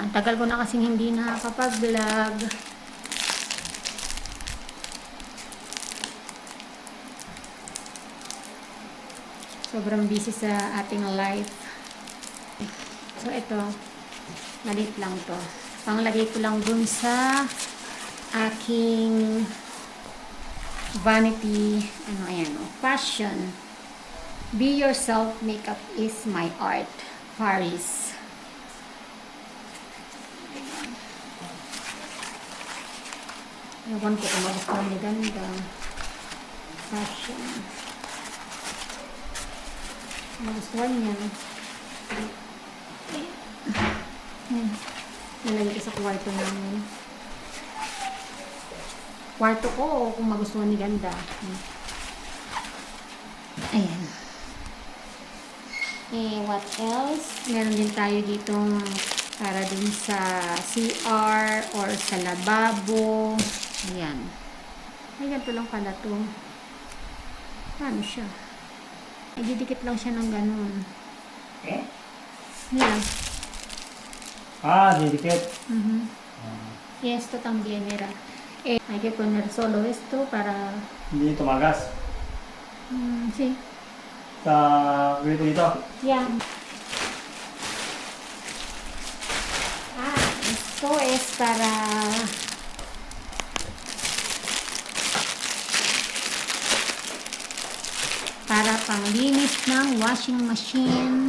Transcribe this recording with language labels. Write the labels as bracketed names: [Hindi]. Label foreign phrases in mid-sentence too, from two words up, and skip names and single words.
[Filipino] Ang tagal ko na kasing hindi nakakapag-vlog. Sobrang busy sa ating life. So, ito. Malit lang to. Panglagay ko lang dun sa aking vanity. [English] Fashion. Be yourself. Makeup is my art. Paris. [Filipino] Ewan ko kung magustuhan ni ganda. Fashion. Magustuhan niya. Nalagay ko sa kwarto namin. Kwarto ko kung magustuhan ni ganda. Ayan. [English] What else? [Filipino] Meron din tayo ditong para dun sa CR or sa lababo. Ayan. Ay, ganito lang pala to. Paano siya? Ididikit lang siya ng ganun. Yan. Didikit. [Spanish] Y esto también era. Hay que poner solo esto para... [Filipino] Hindi tumagas. [Spanish] Sí. [Filipino] Sa dito. Yan. para panglinis ng [English] washing machine.